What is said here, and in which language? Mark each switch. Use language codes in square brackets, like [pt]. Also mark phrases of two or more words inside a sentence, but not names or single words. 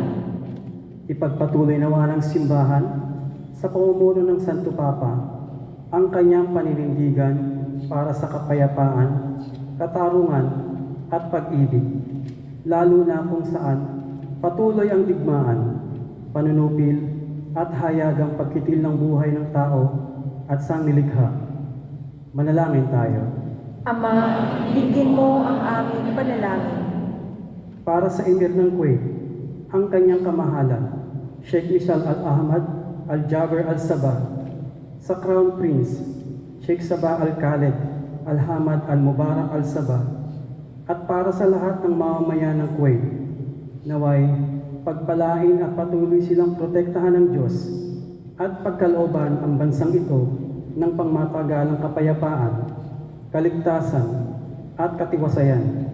[tl] Ipagpatuloy nawa ng simbahan sa pamumuno ng Santo Papa ang kanyang paninindigan para sa kapayapaan, katarungan at pag-ibig, lalo na kung saan patuloy ang digmaan, panunupil at hayagang pagkitil ng buhay ng tao at sangnilikha. Manalangin tayo. Ama, dinggin mo ang aming panalangin. Para sa Emir ng Kuwait, ang kanyang kamahalan, Sheikh Misal Al-Ahmad Al-Jaber Al-Sabah, sa Crown Prince, Sheikh Sabah Al-Khaled Al-Hamad Al-Mubarak Al-Sabah, at para sa lahat ng mamamayan ng Kuwait, naway pagpalain at patuloy silang protektahan ng Diyos at pagkalooban ang bansang ito ng pangmatagalang kapayapaan, kaligtasan at katiwasayan.